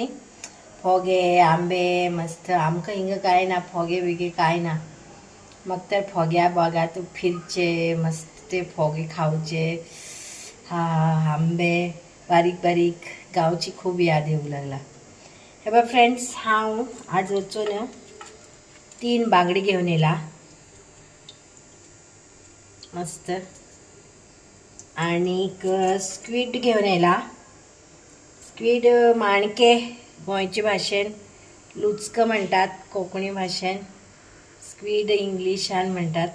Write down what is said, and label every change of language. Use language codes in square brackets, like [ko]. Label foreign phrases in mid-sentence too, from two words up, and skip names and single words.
[kok] फोगे आंबे मस्त आमक हिंग काय ना फोगे बिगे काय ना. मग तर फोग्या बागात फिरचे मस्त ते फोगे खाऊचे. हा आंबे बारीक बारीक गावची खूप याद येऊ लागला. हे बघ फ्रेंड्स, हांव आज वचून 3 बांगडी घेऊन येला मस्त. आणि स्क्वीड घेऊन येला. स्क्वीड माणके गोंयचे भाशेन लुचकं म्हणतात, कोंकणी भाशेन स्क्वीड इंग्लिशान म्हणतात.